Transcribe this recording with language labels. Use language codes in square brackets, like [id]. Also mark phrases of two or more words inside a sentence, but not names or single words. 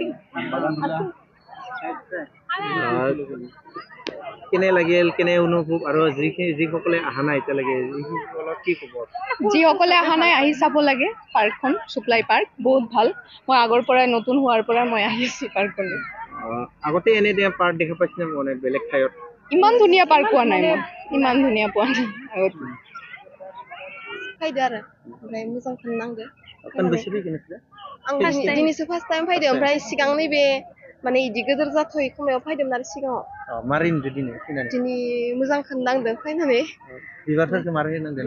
[as] কেনে লাগিল কেনে অনুভৱ আৰু যিসকলে অহা নাই এতিয়ালৈকে কি ক'ব? যিসকলে অহা নাই আহি চাব লাগে পাৰ্কখন শুক্লাই পাৰ্ক বহুত ভাল মই আগৰ পৰাই নতুন হোৱাৰ পৰা মই আহিছো পাৰ্কখনলৈ আগতে এনে পাৰ্ক দেখা পাইছিলে মানে বেলেগ ঠাইত ইমান ধুনীয়া পাৰ্ক পোৱা নাই মই ইমান ধুনীয়া পোৱা নাই আগত [brx] फायदो आरो ओमफ्राय मोजांखौनो नांदो खनबेसे फैफिनखो? आं दिनैसो [en] first time [brx] फैदो ओमफ्राय सिगां नैबे माने इदि गोदोर जाथ'यै समायाव फैदोंमोन आरो सिगाङाव मारै नुदो दिनै फैनानै? दिनै मोजांखौनो नांदों फैनानै बिबारफोरखौ मारै नांदों?